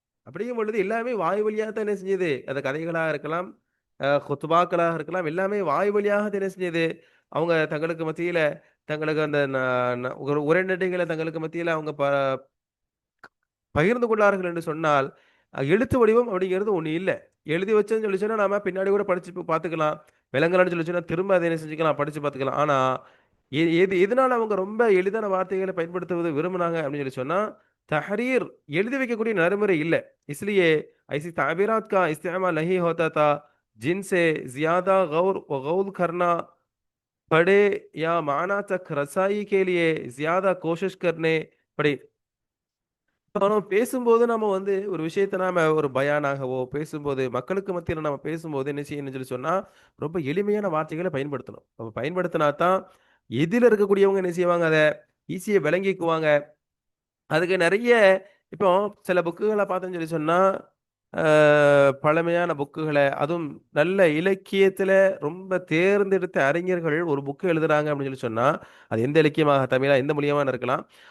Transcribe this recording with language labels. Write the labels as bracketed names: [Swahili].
[Tamil] அப்படிங்கும் பொழுது எல்லாமே வாய் வழியா தான் என்ன செஞ்சது, அது கதைகளா இருக்கலாம், குத்துபாக்களாக இருக்கலாம், எல்லாமே வாய் வழியாக தான் என்ன செஞ்சது, அவங்க தங்களுக்கு மத்தியில தங்களுக்கு அந்த ந ந ஒரு உரைநடைகள தங்களுக்கு மத்தியில அவங்க பகிர்ந்து கொண்டார்கள் என்று சொன்னால், எழுத்து வடிவம் அப்படிங்கிறது ஒண்ணு இல்ல. எழுதி வச்சேன்னு சொல்லி சொன்னா, நாம பின்னாடி கூட படிச்சு பார்த்துக்கலாம். விளங்கலன்னு சொல்லி சொன்னா, திரும்ப அத என்ன செஞ்சுக்கலாம், படிச்சு பார்த்துக்கலாம். ஆனா, எதனால அவங்க ரொம்ப எளிதான வார்த்தைகள பயன்படுத்துவது விரும்புனாங்க அப்படின்னு சொல்லி சொன்னா, தஹரீர் எழுதி வைக்கக்கூடிய நடைமுறை இல்ல. [Hindi] इसलिए ऐसी ताबीरात का इस्तेमाल नहीं होता था, जिनसे ज़्यादा गौर व गौल करना पड़े या माना तक रसाई के लिए ज़्यादा कोशिश करने पड़े. [Tamil] இப்ப நம்ம பேசும்போது நம்ம வந்து ஒரு விஷயத்த நாம ஒரு பயானாகவோ பேசும்போது, மக்களுக்கு மத்தியில நம்ம பேசும்போது என்ன செய்யணும்னு சொல்லி சொன்னா, ரொம்ப எளிமையான வார்த்தைகள பயன்படுத்தணும். அப்ப பயன்படுத்தினா தான், எதில இருக்கக்கூடியவங்க என்ன செய்வாங்க, அத ஈஸியா விளங்கிக்குவாங்க. அதுக்கு நெறைய இப்போ சில புக்குகள பார்த்தோம்னு சொல்லி சொன்னா, அ பழமையான புக்குகள அதுவும் நல்ல இலக்கியத்தில ரொம்ப தேர்ந்தெடுத்த அறிஞர்கள் ஒரு புக் எழுதுறாங்க அப்படின்னு சொல்லி சொன்னா, அது எந்த இலக்கியமாக தமிழா எந்த மொழியமான இருக்கலாம்.